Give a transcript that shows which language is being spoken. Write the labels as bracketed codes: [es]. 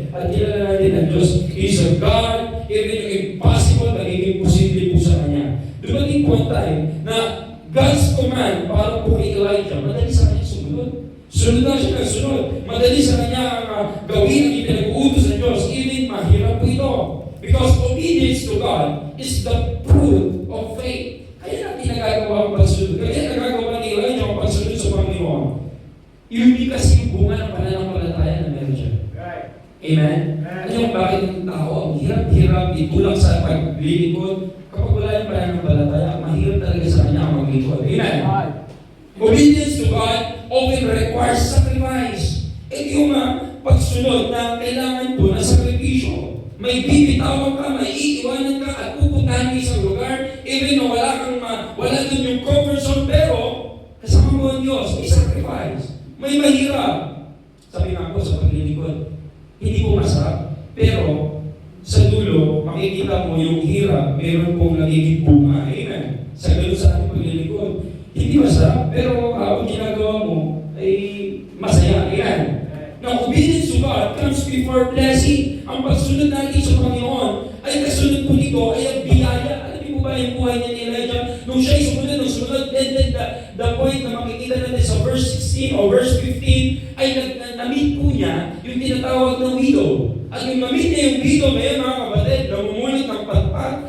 [tl] At kilala natin ang Diyos [en] is a God, [tl] even yung impossible, magiging posible po sa Kanya. Dumating po ang time na [en] God's command [tl] para po kay Elijah, madali sa Kanya sumunod. Sunod na siya ng sunod. Madali sa Kanya gawin ang ipinag-uutos ng Diyos, even mahirap po ito. [en] Because obedience to God is the fruit of faith. [tl] Kaya natin nagagawa ang pagsunod. Kaya nagagawa ni Elijah ang pagsunod sa Panginoon. Hindi kasi yung bunga ng pananampalataya na meron siya. [en] Right. [tl] Amen? Ano yung bakit ng tao, ang hirap-hirap, itulak sa paglilingkod, kapag wala yung pananampalataya, mahirap talaga sa kanya ang maglingkod. Amen? Right. [en] Obedience to God often requires sacrifice. [tl] Ito yung pagsunod na kailangan po na sakripisyo. May bibitawan ka, may iiwanan ka, at pupuntahan ka sa lugar, even na wala dun yung comfort zone, pero kasama mo ang Diyos, may sacrifice. May mahirap. Sabi nga po sa paglilingkod, hindi po masarap, pero sa dulo, makikita mo yung hirap, meron pong nagiging bunga. Amen. Sa ganun sa ating paglilingkod. Hindi masarap, pero ang ginagawa mo ay masaya. Amen. [en] Now, obedience to God comes before blessing. [tl] Ang pagsunod natin sa Panginoon ay kasunod po nito ay ang biyaya. Alam niyo po ba yung buhay niya ni Elijah? Nung siya ay sumunod, [en] then the point [tl] na makikita natin sa verse 16 o verse 15 ay na-meet po niya yung tinatawag ng widow. At yung na-meet niya yung widow, may mga kapatid, namumulot ng patpat.